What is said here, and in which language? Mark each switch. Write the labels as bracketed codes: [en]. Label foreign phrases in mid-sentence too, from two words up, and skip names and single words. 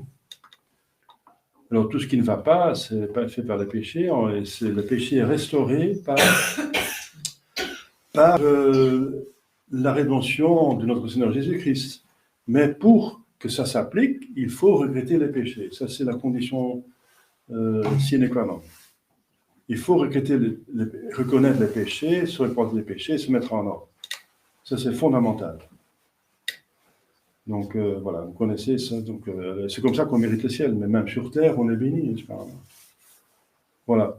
[fr] Alors tout ce qui ne va pas, c'est pas fait par le péché. Le péché est restauré par la rédemption de notre Seigneur Jésus-Christ. Mais pour que ça s'applique, il faut regretter les péchés. Ça, c'est la condition [la] sine qua non. [fr] Il faut reconnaître les péchés, se repentir des péchés, se mettre en ordre. Ça, c'est fondamental. Donc, voilà, vous connaissez ça. Donc, c'est comme ça qu'on mérite le ciel. Mais même sur terre, on est béni, n'est-ce pas? Voilà.